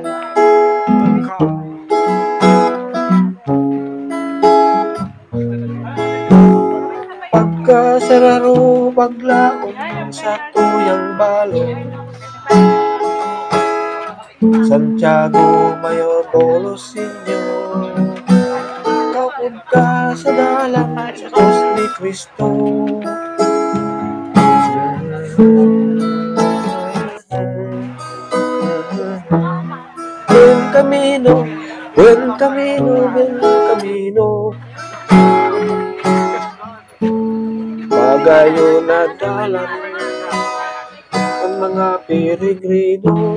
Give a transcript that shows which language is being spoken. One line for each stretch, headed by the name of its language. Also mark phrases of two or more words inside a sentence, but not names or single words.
Bikol: Pagkasararo paglaon sa tuyang balon, Santiago Mayor Porcinio, kaupod ka sa dalang sa krus ni Cristo.
Spanish: Buen camino, buen camino, buen camino,
Bikol: magayo na dalang ang mga peregrino.